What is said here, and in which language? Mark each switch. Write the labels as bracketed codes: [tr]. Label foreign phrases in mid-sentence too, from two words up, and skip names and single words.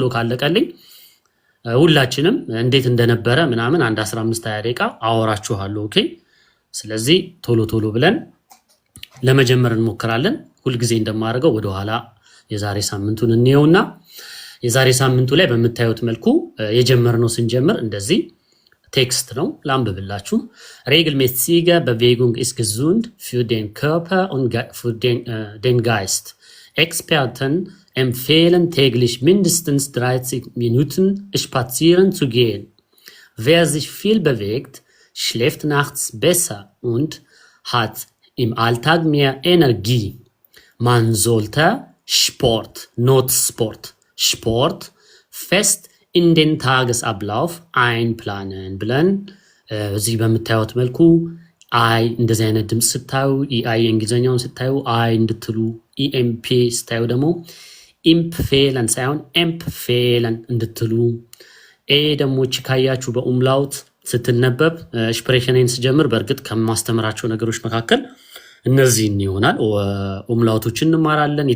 [am] ካለቀልኝ ሁላችንም እንዴት እንደነበረ ምናምን አንድ 15-20 ደቂቃ አወራችኋለሁ። ኦኬ ስለዚህ ቶሎ ብለን ለመጀመር እንሞክራለን። ሁልጊዜ እንደማደርገው ወደኋላ የዛሬ ሳምንቱን እንየውና የዛሬ ሳምንቱ ላይ በምታዩት መልኩ የጀመርነው ስንጀምር እንደዚህ ቴክስት ነው ላንብብላችሁ። [de] regelmäßige Bewegung ist gesund für den Körper und für den Geist. Experten empfehlen täglich mindestens 30 Minuten spazieren zu gehen. Wer sich viel bewegt, schläft nachts besser und hat im Alltag mehr Energie. Man sollte Sport fest in den Tagesablauf einplanen [am] ብለን እዚህ በምታዩት መልኩ አይ እንደዚህ አይነት ድምፅ ስታዩ አይ የእንግሊዝኛውን ስታዩ አይ እንድትሉ፣ ኢኤምፒ ስታዩ ደግሞ ኢምፕፌለን ሳይሆን ኤምፕፌለን እንድትሉ፣ ኤ ደግሞ እቺ ካያችሁ በኡምላውት ስትነበብ ስፕሬሽንን ስጀምር በእርግጥ ከማስተምራቸው ነገሮች መካከል እነዚህን ይሆናል። ኡምላቶችን እንማራለን።